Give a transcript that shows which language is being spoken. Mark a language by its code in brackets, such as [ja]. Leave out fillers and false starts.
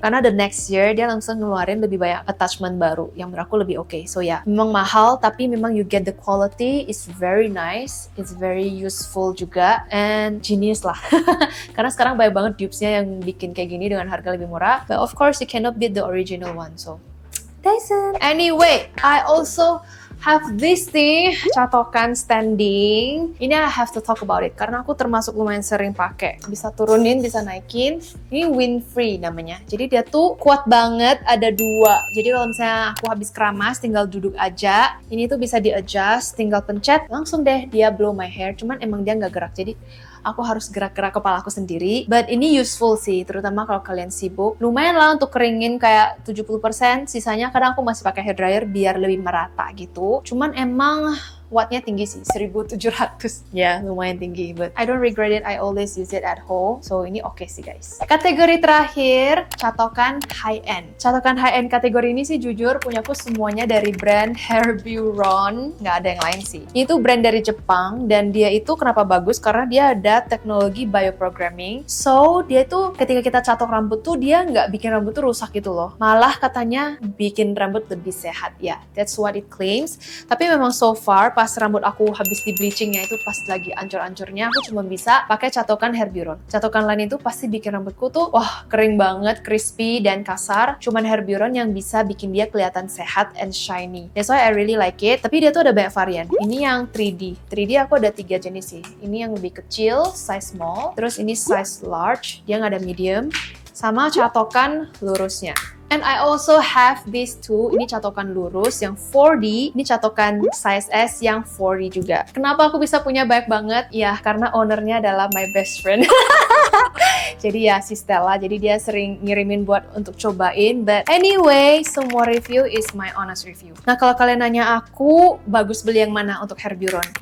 [id] Karena [en] the next year [id] dia langsung ngeluarin lebih banyak attachment baru yang menurut aku lebih oke. So ya, memang mahal tapi memang [en] you get the quality, it's very nice, it's very useful [id] juga, [en] and genius lah. [id] Karena sekarang banyak banget dupes-nya yang bikin kayak gini dengan harga lebih murah, [en] but of course you cannot beat the original one, so Dyson. Anyway, I also have this thing, [id] catokan standing. Ini [en] I have to talk about it [id] karena aku termasuk lumayan sering pakai. Bisa turunin, bisa naikin. Ini Windfree namanya. Jadi dia tuh kuat banget, ada dua. Jadi kalau misalnya aku habis keramas, tinggal duduk aja. Ini tuh bisa di-adjust, tinggal pencet, langsung deh dia [en] blow my hair. [id] Cuman emang dia nggak gerak. Jadi aku harus gerak-gerak kepala aku sendiri. But ini useful sih, terutama kalau kalian sibuk. Lumayan lah untuk keringin kayak 70%, sisanya kadang aku masih pakai hair dryer biar lebih merata gitu. Cuman emang wattnya tinggi sih, 1700. Ya, lumayan tinggi, [en] but I don't regret it. I always use it at home. [id] So, ini oke sih guys. Kategori terakhir, catokan high-end. Catokan high-end kategori ini sih jujur punyaku semuanya dari brand Hairburon. Nggak ada yang lain sih. Itu brand dari Jepang, dan dia itu kenapa bagus? Karena dia ada teknologi bioprogramming. So, dia itu ketika kita catok rambut tuh, dia nggak bikin rambut tuh rusak gitu loh. Malah katanya bikin rambut lebih sehat. Ya, [en] that's what it claims. [id] Tapi memang so far, pas rambut aku habis di bleachingnya itu pas lagi ancur-ancurnya, aku cuma bisa pakai catokan Hairburon. Catokan lain itu pasti bikin rambutku tuh wah kering banget, crispy dan kasar. Cuman Hairburon yang bisa bikin dia kelihatan sehat [en] and shiny. That's why I really like it. [id] Tapi dia tuh ada banyak varian. Ini yang 3D. 3D aku ada 3 jenis sih. Ini yang lebih kecil, size small. Terus ini size large, dia nggak ada medium. Sama catokan lurusnya. [en] And I also have these two. [id] Ini catokan lurus yang 4D. Ini catokan size S yang 4D juga. Kenapa aku bisa punya banyak banget? Ya, karena ownernya adalah [en] my best friend. [id] Jadi ya, si Stella. Jadi dia sering ngirimin buat untuk cobain. But anyway, semua review [en] is my honest [id] review. Nah, kalau kalian nanya aku, bagus beli yang mana untuk Hairburon?